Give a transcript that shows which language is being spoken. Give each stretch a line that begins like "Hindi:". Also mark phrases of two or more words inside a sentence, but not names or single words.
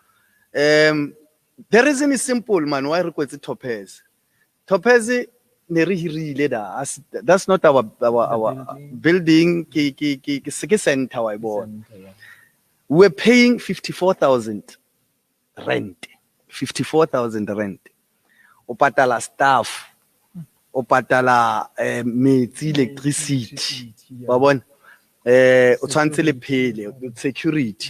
English: The reason is simple man why
Southern Sotho: re kwetse Topaz ne re hirile da
English: that's not our building
Southern Sotho: ke center wa bona
English: We were paying 54,000 rent. 54,000 rent. Opatala staff.
Southern Sotho: Opatala electricity.
English: Security.